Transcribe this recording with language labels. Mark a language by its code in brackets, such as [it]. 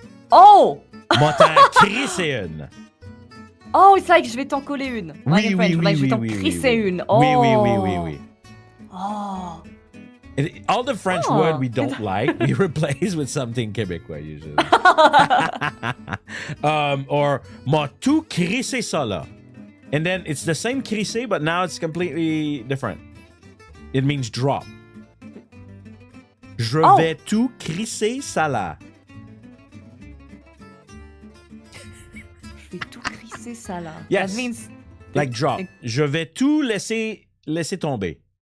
[fr] Oh! Moi t'en crisser une. Oh, [en] it's like [fr] je vais t'en coller une. Oui, je vais t'en crisser une. Oh. Oui. Oh. [en] And all the French word we don't like, we replace with something Québécois usually. [fr] Or moi tout crisser ça là. [en] And then it's the same crisser, but now it's completely different. It means drop. [fr] Je vais tout crisser ça là. Je vais tout crisser ça là. [en] Yes. That means like drop. [fr] Je vais tout laisser tomber.